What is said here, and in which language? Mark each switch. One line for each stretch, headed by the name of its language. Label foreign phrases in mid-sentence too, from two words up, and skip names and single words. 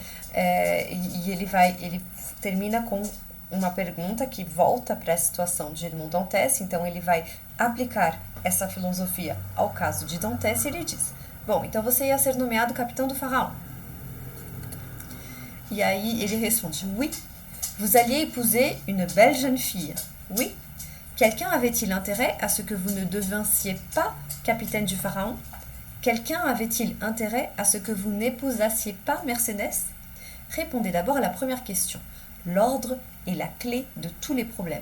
Portuguese: E ele termina com uma pergunta que volta para a situação de Edmond Dantès, então ele vai aplicar essa filosofia ao caso de Dantès e ele diz: bom, então você ia ser nomeado capitão do Pharaon. E aí ele responde:
French: oui, vous alliez épouser une belle jeune fille. Oui. Quelqu'un avait-il intérêt à ce que vous ne devinssiez pas capitaine du Pharaon? Quelqu'un avait-il intérêt à ce que vous n'épousassiez pas Mercédès? Répondez d'abord à la première question. L'ordre est la clé de tous les problèmes.